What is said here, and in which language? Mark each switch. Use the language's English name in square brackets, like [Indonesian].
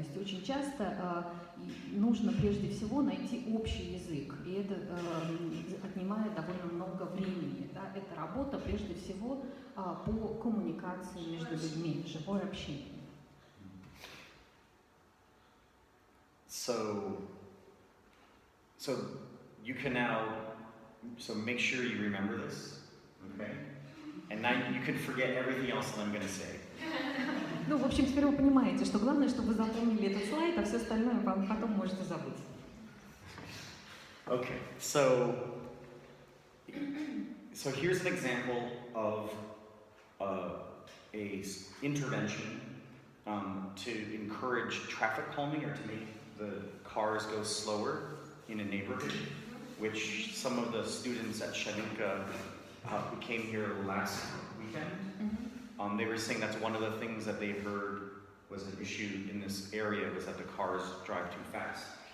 [Russian] То есть очень часто нужно прежде всего найти общий язык, и это отнимает довольно много времени. Да? Это работа прежде всего по коммуникации между людьми, живое общение. [English] So you can now, make sure you remember this, okay? And now you can forget everything else that I'm going to say. [Russian] Ну, в общем, теперь вы понимаете, что главное, чтобы вы запомнили этот слайд, а все остальное вам потом можете забыть. [English] Okay, so here's an example of a intervention to encourage traffic calming or to make the cars go slower in a neighborhood, which some of the students at Shaninka who came here last weekend, they were saying that's one of the things that they heard was an issue in this area, was that the cars drive too fast.